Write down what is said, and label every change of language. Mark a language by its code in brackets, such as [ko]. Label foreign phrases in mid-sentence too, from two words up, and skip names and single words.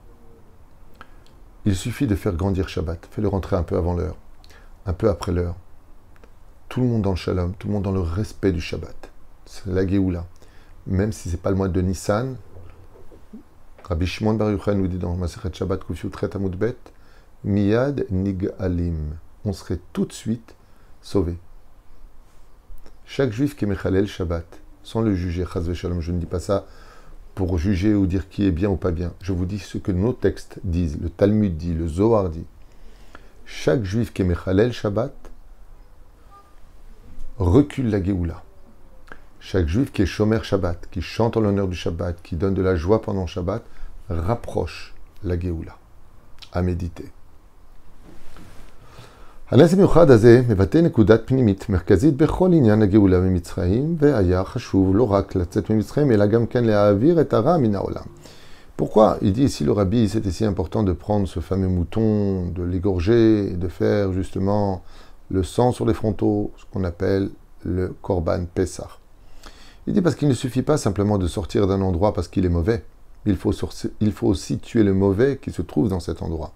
[fr] Il suffit de faire grandir Shabbat, fais-le rentrer un peu avant l'heure, un peu après l'heure. Tout le monde dans le Shalom, tout le monde dans le respect du Shabbat. C'est la Géoula. Même si ce n'est pas le mois de Nissan, Rabbi Shimon Bar Yochai nous dit dans Masechet Shabbat Kuf Yud Chet Amud Bet, [he] מיד נגאלים. [fr] On serait tout de suite sauvés. Chaque juif qui est [he] מחלל שבת, [fr] sans le juger, [he] חס ושלום, [fr] je ne dis pas ça pour juger ou dire qui est bien ou pas bien. Je vous dis ce que nos textes disent, le Talmud dit, le Zohar dit. Chaque juif qui est [he] מחלל שבת [fr] recule la Géoula. Chaque juif qui est [he] שומר שבת, [fr] qui chante en l'honneur du Shabbat, qui donne de la joie pendant Shabbat, rapproche la Géoula. À méditer. [he] הנס המיוחד הזה מבטא נקודת פנימית מרכזית בכל עניין הגאולה ממצרים, והיה חשוב לא רק לצאת ממצרים, אלא גם כן להעביר את הרע מן העולם. [fr] Pourquoi il dit ici le rabbi, c'était si important de prendre ce fameux mouton, de l'égorger, et de faire justement le sang sur les frontaux, ce qu'on appelle le [he] קרבן פסח. [fr] Il dit parce qu'il ne suffit pas simplement de sortir d'un endroit parce qu'il est mauvais, il faut aussi tuer le mauvais qui se trouve dans cet endroit.